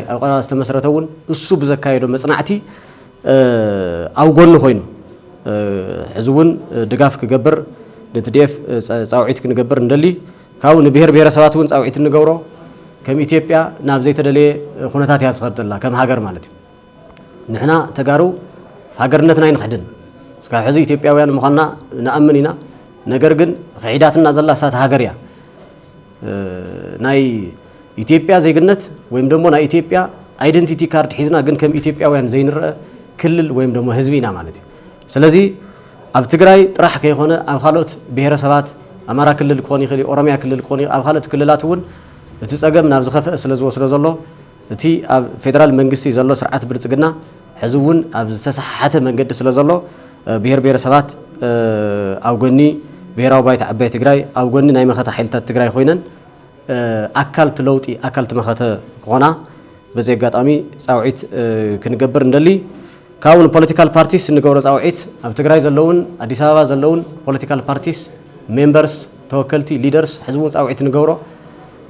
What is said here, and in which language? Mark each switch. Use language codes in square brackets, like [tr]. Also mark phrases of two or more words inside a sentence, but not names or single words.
[ti] ኣብ ቀረባ ዝተመስረተውን እሱ ብዘካየዶ መጽናዕቲ ኣብ ጎኑ ኮይኑ ሕዚ ውን ድጋፍ ክገብር ንትዲኤፍ ጻውዒት ክንገብር እንደሊ ካው ንብሄር ብሄረሰባት ውን ጻውዒት ንገብሮ ከም ኢትዮጵያ ናብ ዘይተደለየ ኩነታት እያ ትኸድ ዘላ ከም ሃገር ማለት እዩ ንሕና ተጋሩ ሃገርነትና ይንኽድን እስካብ ሕዚ ኢትዮጵያውያን ምዃንና ንኣምን ኢና ነገር ግን ክሒዳትና ዘላ እሳት ሃገር እያ ናይ ኢትዮጵያ ዜግነት [am] ወይም ደግሞ [ti] ናይ ኢትዮጵያ [en] identity card [ti] ሒዝና ግን ከም ኢትዮጵያውያን ዘይንርአ ክልል [am] ወይም ደግሞ [ti] ህዝቢ ኢና ማለት እዩ ስለዚ ኣብ ትግራይ ጥራሕ ከይኾነ ኣብ ካልኦት ብሄረሰባት ኣማራ ክልል ክኾን ይኽእል ኦሮሚያ ክልል ክኾን ኣብ ካልኦት ክልላት ውን እቲ ጸገም ናብ ዝኸፍአ ስለ ዝወስዶ ዘሎ እቲ ኣብ ፌደራል መንግስቲ ዘሎ ስርዓት ብልጽግና ሕዚ ውን ኣብ ዝተሰሓሓተ መንገዲ ስለ ዘሎ ብሄር ብሄረሰባት ኣብ ጎኒ ብሄራዊ ባይቶ ዓባይ ትግራይ ኣብ ጎኒ ናይ መኸተ ሓይልታት ትግራይ ኮይነን ኣካል ትለውጢ ኣካል ትመኸተ ክኾና በዚ አጋጣሚ ጻውዒት ክንገብር እንደሊ ካውን [en] political parties [ti] ንገብሮ ጻውዒት ኣብ ትግራይ ዘለውን አዲስ አበባ ዘለውን [en] political parties members [ti] ተወከልቲ ሊደርስ ሕዝቡን ጻውዒት ንገብሮ